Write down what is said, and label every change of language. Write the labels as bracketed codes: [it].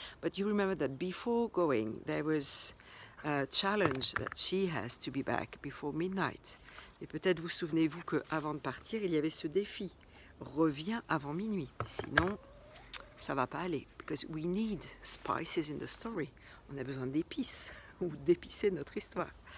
[en] But you remember that before going, there was a challenge that she has to be back before midnight. [fr] Et peut-être vous souvenez-vous qu'avant de partir, il y avait ce défi. Reviens avant minuit, sinon ça va pas aller. [en] Because we need spices in the story. [fr] On a besoin d'épices, ou d'épicer notre histoire.